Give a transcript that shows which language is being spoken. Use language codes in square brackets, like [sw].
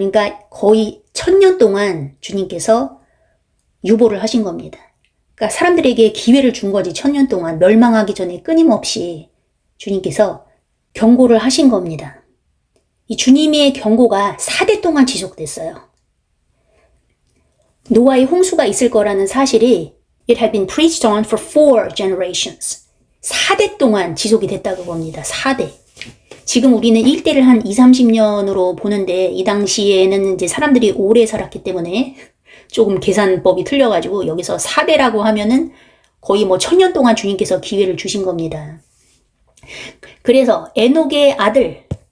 [ko] 그러니까 거의 1000년 동안 주님께서 유보를 하신 겁니다. 그러니까 사람들에게 기회를 준 거지. 1000년 동안 멸망하기 전에 끊임없이 주님께서 경고를 하신 겁니다. 이 주님의 경고가 4대 동안 지속됐어요. 노아의 홍수가 있을 거라는 사실이 [en] It had been preached on for 4 generations. [ko] 4대 동안 지속이 됐다고 봅니다. 4대. 지금 우리는 1대를 한 20, 30년으로 보는데 이 당시에는 이제 사람들이 오래 살았기 때문에 조금 계산법이 틀려가지고 여기서 4대라고 하면은 거의 뭐 1000년 동안 주님께서 기회를 주신 겁니다. 그래서 에녹의 아들